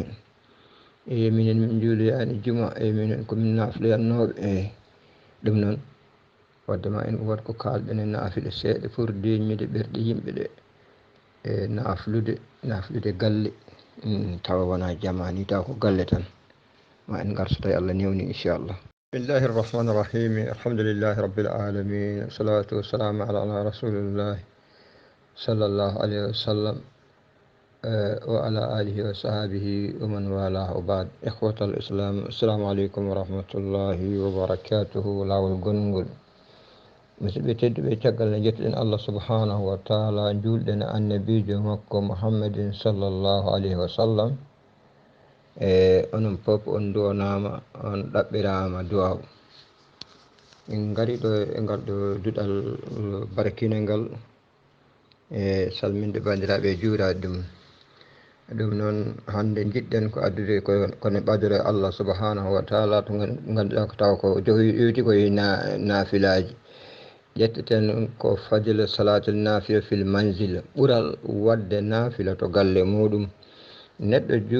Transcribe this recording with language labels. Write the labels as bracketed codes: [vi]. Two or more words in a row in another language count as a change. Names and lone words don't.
[ff] eyi minen min juuloyani juma e minen komin nafloyannoɓe e ɗum noon waddema en wot ko kalɗen e naafile seeɗa pour deñmide ɓerɗe yimɓe ɗe e naflude galle tawa wona jamani taw ko galle tan ma en garso tawi Allah newni inchallah [ar] بسم الله الرحمن الرحيم الحمد لله رب العالمين الصلاة والسلام على رسول الله صلى الله عليه وسلم وعلى آله وصحبه ومن والاه وبعد إخوة الإسلام السلام عليكم ورحمة الله وبركاته [ff] lawol gongol musidɓe tedduɓe caggal nde jettuɗen Allah [ar] سبحانه وتعالى [ff] julɗen annabijo makko Muhammadin [ar] صلى الله عليه وسلم [ff] e onon fof on duwanama on ɗaɓɓirama duwaw min gari ɗo e ngal ɗo duɗal barkinal ngal e salminde bandiraɓe juurade ɗum noon hande jiɗɗen ko addude kono ɓadore Allah [ar] سبحانه وتعالى [ff] to ganduɗa ko taw ko ƴewti koye naafilaji ƴetteten ko [ar] فضيلة صلاة النافلة في المنزل [ff] ɓuural wadde naafila to galle muɗum neɗɗo